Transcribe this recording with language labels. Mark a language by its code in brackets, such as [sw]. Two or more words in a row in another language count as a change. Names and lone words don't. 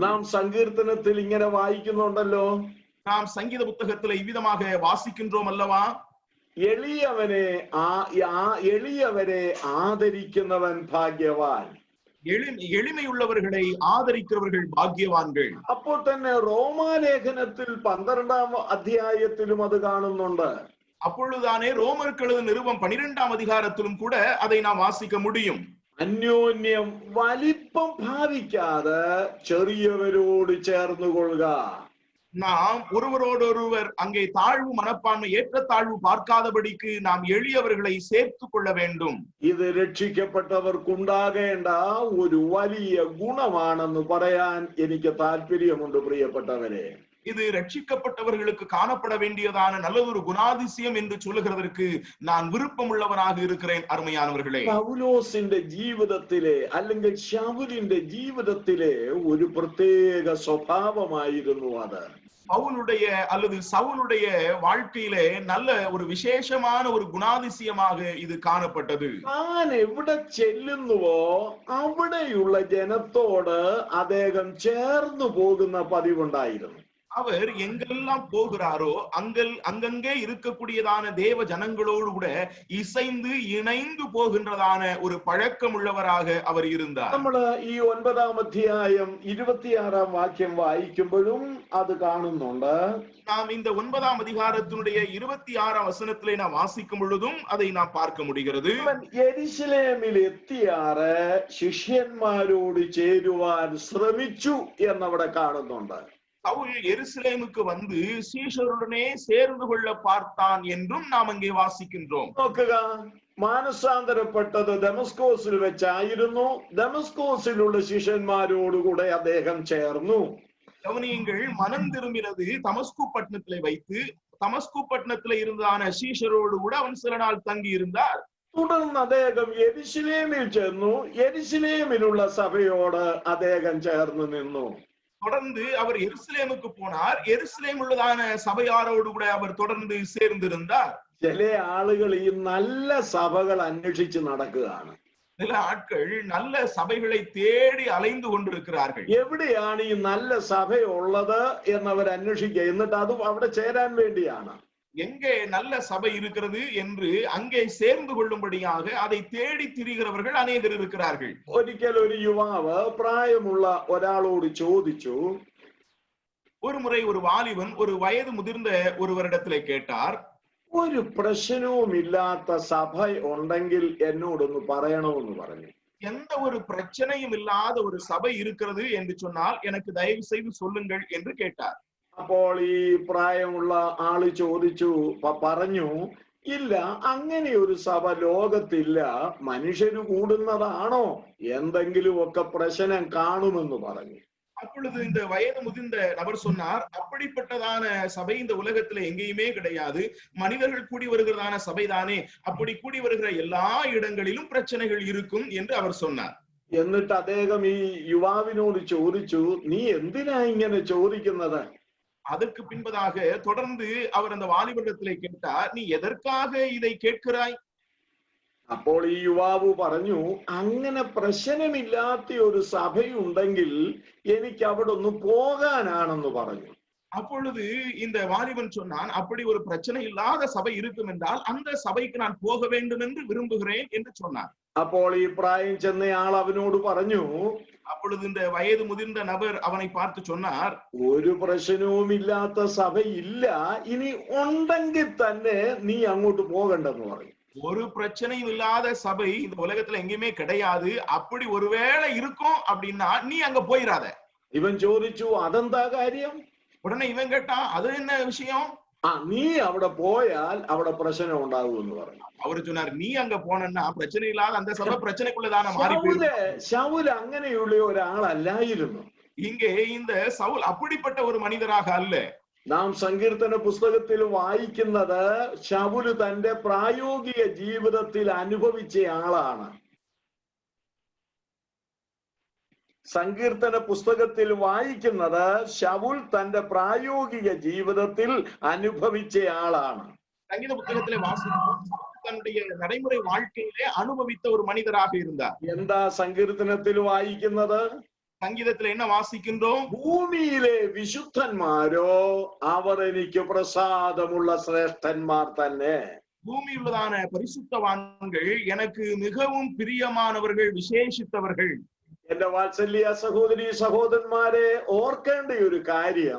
[ml] നാം സങ്കീർത്തനത്തിൽ இങ്ങനെ வாയിക്കുന്നുണ്ടല്ലോ. [ta] நாம் சங்கீத புத்தகத்துல இவ்விதமாக வாசிக்கின்றோம் அல்லவா? [ml] എളിയവരെ ആദരിക്കുന്നവൻ ഭാഗ്യവാൻ. [ta] எளிமையுள்ளவர்களை ஆதரிக்கிறவர்கள் பாக்கியவான்கள். [ml] അപ്പോൾ തന്നെ റോമാലേഖനത്തിൽ 12-ാം അധ്യായത്തിലും അത് കാണുന്നുണ്ട്. [ta] அப்பொழுதுதானே ரோமர்கள் நிருபம் 12-ாம் அதிகாரத்திலும் கூட அதை நாம் வாசிக்க முடியும். [ml] അന്യോന്യം വലിപ്പം ഭാവിക്കാതെ ചെറിയവരോട് ചേർന്നുകൊള്ളുക. [ta] நாம் ஒருவரோடொருவர் அங்கே தாழ்வு மனப்பான்மை ஏற்றத்தாழ்வு பார்க்காதபடிக்கு நாம் எளியவர்களை சேர்த்து கொள்ள வேண்டும். [ml] ഇത് രക്ഷിക്കപ്പെട്ടവർക്കുണ്ടാകേണ്ട ഒരു വലിയ ഗുണമാണെന്ന് പറയാൻ എനിക്ക് താല്പര്യമുണ്ട് പ്രിയപ്പെട്ടവരെ. [ta] இது ரட்சிக்கப்பட்டவர்களுக்கு காணப்பட வேண்டியதான நல்லதொரு குணாதிசயம் என்று சொல்லுகிறதற்கு நான் விருப்பம் உள்ளவனாக இருக்கிறேன். அருமையானவர்களே, [ml] പൗലോസിന്റെ ജീവിതത്തിലെ അല്ലെങ്കിൽ ശൗലിന്റെ ജീവിതത്തിലെ ഒരു പ്രത്യേക സ്വഭാവമായിരുന്നു അത്. [ta] பவுலுடைய அல்லது சவுலுடைய வாழ்க்கையிலே நல்ல ஒரு விசேஷமான ஒரு குணாதிசயமாக இது காணப்பட்டது. [ml] താൻ എവിടെ ചെല്ലുന്നുവോ അവിടെയുള്ള ജനത്തോട് അദ്ദേഹം ചേർന്നു പോകുന്ന പതിവുണ്ടായിരുന്നു. [ta] அவர் எங்கெல்லாம் போகிறாரோ அங்கங்கே இருக்கக்கூடியதான தேவ ஜனங்களோடு கூட இசைந்து இணைந்து போகின்றதான ஒரு பழக்கம் உள்ளவராக அவர் இருந்தார். [ml] നമ്മള് ഈ 9-ാം അധ്യായം 26-ാം വാക്യം വായിക്കുമ്പോഴും അത് കാണുന്നുണ്ട്. [ta] நாம் இந்த 9-ாம் அதிகாரத்தினுடைய 26-ாம் வசனத்திலே நாம் வாசிக்கும் பொழுதும் அதை நாம் பார்க்க முடிகிறது. [ml] യെരുശലേമിൽ എത്തിയാറ് ശിഷ്യന്മാരോട് ചേരുവാൻ ശ്രമിച്ചു എന്നവിടെ കാണുന്നുണ്ട്. [ta] சவுல் எருசலேமுக்கு வந்து சீஷருடனே சேர்ந்து கொள்ள பார்த்தான் என்றும் நாம் அங்கே வாசிக்கின்றோம். [ml] നോക്കുക, മാനസാന്തരപ്പെട്ടത് ദമസ്കോസിൽ വെച്ചായിരുന്നു. ദമസ്കോസിലുള്ള ശിഷ്യന്മാരോടുകൂടെ അദ്ദേഹം ചേർന്നു. [ta] கவனியுங்கள், மனம் திரும்பினது தமஸ்கு பட்டணத்திலே வைத்து தமஸ்கு பட்டணத்திலே இருந்ததான சீஷரோடு கூட அவன் சில நாள் தங்கி இருந்தார். [ml] തുടർന്ന് അദ്ദേഹം യെരുശലേമിൽ ചെന്നു. യെരുശലേമിലുള്ള സഭയോട് അദ്ദേഹം ചേർന്ന് നിന്നു. [ta] தொடர்ந்து அவர் எருசலேமுக்கு போனார். எருசலேம் உள்ளதான சபையாரோடு கூட அவர் தொடர்ந்து சேர்ந்திருந்தார். [ml] ചില ആളുകൾ ഈ നല്ല സഭകൾ അന്വേഷിച്ച് നടക്കുകയാണ്. [ta] சில ஆட்கள் நல்ல சபைகளை தேடி அலைந்து கொண்டிருக்கிறார்கள். [ml] എവിടെയാണ് ഈ നല്ല സഭയുള്ളത് എന്നവർ അന്വേഷിക്കുക. എന്നിട്ട് അത് അവിടെ ചേരാൻ വേണ്ടിയാണ്. [ta] எங்கே நல்ல சபை இருக்கிறது என்று அங்கே சேர்ந்து கொள்ளும்படியாக அதை தேடி திரிகிறவர்கள் அநேகர் இருக்கிறார்கள். [ml] ഒരിക്കൽ ഒരു യുവാവ് പ്രായമുള്ള ഒരാളോട് ചോദിച്ചു. [ta] ஒரு முறை ஒரு வாலிபன் ஒரு வயது முதிர்ந்த ஒருவரிடத்திலே கேட்டார், [ml] ഒരു പ്രശ്നവുമില്ലാത്ത സഭ ഉണ്ടെങ്കിൽ എന്നോടൊന്ന് പറയണമെന്ന് പറഞ്ഞു. [ta] எந்த ஒரு பிரச்சனையும் இல்லாத ஒரு சபை இருக்கிறது என்று சொன்னால் எனக்கு தயவு செய்து சொல்லுங்கள் என்று கேட்டார். [ml] അപ്പോൾ ഈ പ്രായമുള്ള ആള് ചോദിച്ചു, പറഞ്ഞു, ഇല്ല, അങ്ങനെ ഒരു സഭ ലോകത്തില്ല. മനുഷ്യര് കൂടുന്നതാണോ, എന്തെങ്കിലുമൊക്കെ പ്രശ്നം കാണുമെന്ന് പറഞ്ഞു. [ta] அப்பொழுது இந்த வயது முதிர்ந்த நபர் சொன்னார், அப்படிப்பட்டதான சபை இந்த உலகத்துல எங்கேயுமே கிடையாது. மனிதர்கள் கூடி வருகிறதான சபைதானே, அப்படி கூடி வருகிற எல்லா இடங்களிலும் பிரச்சனைகள் இருக்கும் என்று அவர் சொன்னார். [ml] എന്നിട്ട് അദ്ദേഹം ഈ യുവാവിനോട് ചോദിച്ചു, നീ എന്തിനാ ഇങ്ങനെ ചോദിക്കുന്നത്? [ta] அதற்கு பின்பதாக தொடர்ந்து அவர் அந்த வாலிபரிடத்திலே கேட்டார், நீ எதற்காக இதை கேட்கிறாய்? [ml] അപ്പോൾ ഈ യുവാവ് പറഞ്ഞു, അങ്ങനെ പ്രശ്നമില്ലാത്ത ഒരു സഭയുണ്ടെങ്കിൽ എനിക്ക് അവിടെ ഒന്ന് പോകാനാണെന്ന് പറഞ്ഞു. [ta] அப்பொழுது இந்த வாலிபன் சொன்னான், அப்படி ஒரு பிரச்சனை இல்லாத சபை இருக்கும் என்றால் அந்த சபைக்கு நான் போக வேண்டும் என்று விரும்புகிறேன் என்று சொன்னார். [ml] അപ്പോൾ ഈ പ്രായം ചെന്നയാൾ അവനോട് പറഞ്ഞു, [ta] அப்பொழுது இந்த வயது முதிர்ந்த நபர் அவனை பார்த்து சொன்னார், [ml] ഒരു പ്രശ്നവുമില്ലാത്ത സഭയില്ല, ഇനി ഉണ്ടെങ്കിൽ തന്നെ നീ അങ്ങോട്ട് പോകണ്ടെന്ന് പറഞ്ഞു. [ta] ஒரு பிரச்சனையும் இல்லாத சபை இந்த உலகத்துல எங்கேயுமே கிடையாது. அப்படி ஒருவேளை இருக்கும் அப்படின்னா நீ அங்க போயிராத. [ml] ഇവൻ ചോദിച്ചു, അതെന്താ കാര്യം? [ta] உடனே இவன் கேட்டான், அது என்ன விஷயம்? [ml] നീ അവിടെ പോയാൽ അവിടെ പ്രശ്നം ഉണ്ടാകുമെന്ന് പറഞ്ഞു. [ta] அவரு சொன்னார், நீ அங்க போனா பிரச்சனை இல்லாத அந்த சபை பிரச்சனைக்குள்ளதான மாறி போயிடும். [ml] ശൗൽ അങ്ങനെയുള്ള ഒരാളല്ലായിരുന്നു. [ta] இங்கே இந்த சவுல் அப்படிப்பட்ட ஒரு மனிதராக அல்ல. [ml] നാം സങ്കീർത്തന പുസ്തകത്തിൽ വായിക്കുന്നത് ശൗല് തന്റെ പ്രായോഗിക ജീവിതത്തിൽ അനുഭവിച്ച ആളാണ്. സങ്കീർത്തന പുസ്തകത്തിൽ വായിക്കുന്നത് ശൗൽ തന്റെ പ്രായോഗിക ജീവിതത്തിൽ അനുഭവിച്ച ആളാണ്. [ta] சங்கீத புத்தகத்திலே வாசிக்கும் தன்னுடைய நடைமுறை வாழ்க்கையிலே அனுபவித்த ஒரு மனிதராக இருந்தார். [ml] എന്താ സങ്കീർത്തനത്തിൽ വായിക്കുന്നത്? [ta] சங்கீதத்துல என்ன வாசிக்கின்றோம்? [ml] ഭൂമിയിലെ വിശുദ്ധന്മാരോ അവർ എനിക്ക് പ്രസാദമുള്ള ശ്രേഷ്ഠന്മാർ തന്നെ. [ta] பூமியுள்ளதான பரிசுத்தவான்கள் எனக்கு மிகவும் பிரியமானவர்கள், விசேஷித்தவர்கள். [ml] എന്റെ വാത്സല്യ സഹോദരി സഹോദരന്മാരെ, ഓർക്കേണ്ട ഒരു കാര്യം,